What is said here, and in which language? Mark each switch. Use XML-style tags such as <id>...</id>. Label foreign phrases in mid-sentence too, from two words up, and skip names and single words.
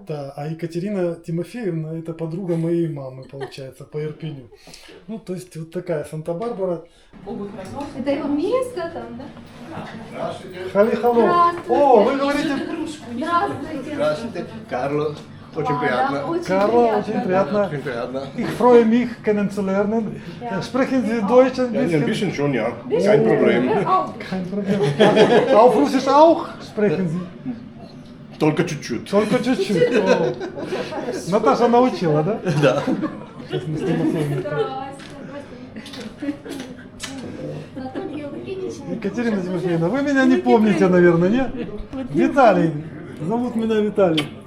<ru>да, а Екатерина Тимофеевна — это подруга моей мамы, получается, по Ирпеню. Ну, то есть вот такая Санта-Барбара. Это его место там, да? Хали-хало. О, вы говорите... Здравствуйте. Здравствуйте, Карло. Очень Да, приятно. очень Карла, приятно. очень приятно. Очень приятно.</ru> <de>Ich freue mich, kennenzulernen. Ja. Sprechen Sie Deutsch ein Ja, ein bisschen? bisschen schon, ja. Kein Problem. Kein Problem. Auf Russisch auch sprechen Sie?</de> <ru>Только чуть-чуть. Только чуть-чуть. О. Наташа научила, да? Да. Сейчас мы с Тимофеем. Екатерина Тимофеевна, вы меня не помните, наверное, нет? Виталий. Зовут меня Виталий.</ru>